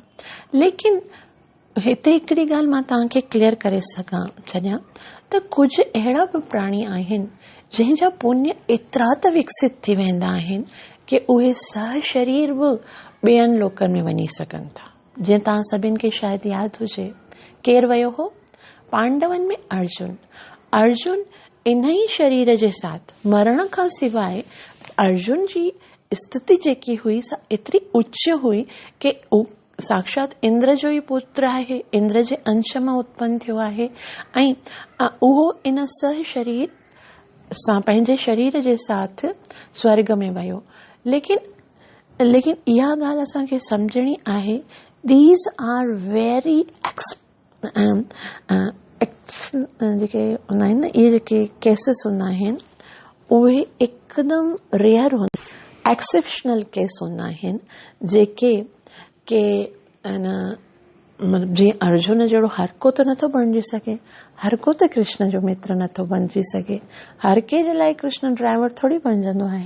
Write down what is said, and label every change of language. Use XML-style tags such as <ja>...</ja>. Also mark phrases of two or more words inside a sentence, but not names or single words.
<sd>लेकिन हिते हिकिड़ी ॻाल्हि मां तव्हांखे क्लियर करे छॾियां त कुझु अहिड़ा बि प्राणी आहिनि जंहिंजा पुण्य एतिरा त विकसित थी वेंदा आहिनि कि उहे सह शरीर बि ॿियनि लोकनि में वञी सघनि था। जीअं तव्हां सभिनि खे शायदि यादि हुजे, केरु वियो हो? पांडवनि में अर्जुन इन ई शरीर जे साथ मरण खां सवाइ अर्जुन जी स्थिति जेकी हुई सा एतिरी उच्च हुई कि साक्षात इंद्र जो ई पुत्र आहे, इंद्र जे अंश मां उत्पन्न थियो आहे ऐं उहो इन सह शरीर सां पंहिंजे शरीर जे साथ स्वर्ग में वियो। लेकिन इहा ॻाल्हि असांखे सम्झणी आहे,</sd> <en>these are very</en> <sd>जेके हूंदा आहिनि न, इहे जेके केसिस हूंदा आहिनि उहे हिकदमि रेयर हूंदा,</sd> <en>exceptional case</en> <sd>हूंदा आहिनि जेके के मतिलबु जीअं अर्जुन जहिड़ो हर को त नथो बणिजी सघे, हर को त कृष्ण जो मित्र नथो बणिजी सघे, हर के जे लाइ कृष्ण ड्राइवर थोरी बणिजंदो आहे।</sd>